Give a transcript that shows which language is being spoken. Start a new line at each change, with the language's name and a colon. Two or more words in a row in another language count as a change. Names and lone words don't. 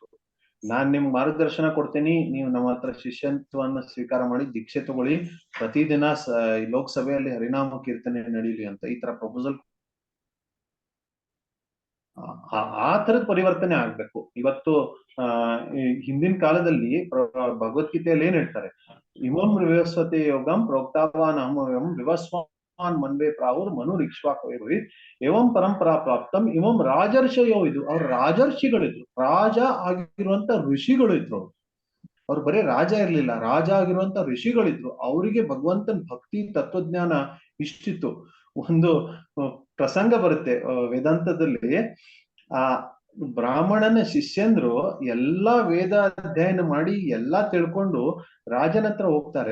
Kannada: ನಾನ್ ನಿಮ್ ಮಾರ್ಗದರ್ಶನ ಕೊಡ್ತೀನಿ, ನೀವು ನಮ್ಮ ಹತ್ರ ಶಿಷ್ಯತ್ವವನ್ನು ಸ್ವೀಕಾರ ಮಾಡಿ ದೀಕ್ಷೆ ತಗೊಳ್ಳಿ, ಪ್ರತಿದಿನ ಲೋಕಸಭೆಯಲ್ಲಿ ಹರಿನಾಮ ಕೀರ್ತನೆ ನಡೀಲಿ ಅಂತ ಈ ತರ ಪ್ರಪೋಸಲ್. ಆ ತರದ ಪರಿವರ್ತನೆ ಆಗ್ಬೇಕು. ಇವತ್ತು ಹಿಂದಿನ ಕಾಲದಲ್ಲಿ ಭಗವದ್ಗೀತೆಯಲ್ಲಿ ಏನ್ ಹೇಳ್ತಾರೆ,
Sanskrit: इमं विवस्वते योगं प्रोक्तावान् अहं विवस्वान् मन्वे प्राहुर् मनु इक्ष्वाकुवे एवं परंपरा प्राप्तं इमं राजर्षयो.
Kannada: ಇದು ಅವ್ರ ರಾಜರ್ಷಿಗಳಿದ್ರು, ರಾಜ ಆಗಿರುವಂತ ಋಷಿಗಳು ಇದ್ರು. ಅವ್ರು ಬರೀ ರಾಜ ಇರ್ಲಿಲ್ಲ, ರಾಜ ಆಗಿರುವಂತ ಋಷಿಗಳಿದ್ರು. ಅವರಿಗೆ ಭಗವಂತನ ಭಕ್ತಿ ತತ್ವಜ್ಞಾನ ಇಷ್ಟಿತ್ತು. ಒಂದು ಪ್ರಸಂಗ ಬರುತ್ತೆ ವೇದಾಂತದಲ್ಲಿ, ಆ ಬ್ರಾಹ್ಮಣನ ಶಿಷ್ಯಂದ್ರು ಎಲ್ಲಾ ವೇದ ಅಧ್ಯಯನ ಮಾಡಿ ಎಲ್ಲಾ ತಿಳ್ಕೊಂಡು ರಾಜನ ಹತ್ರ ಹೋಗ್ತಾರೆ.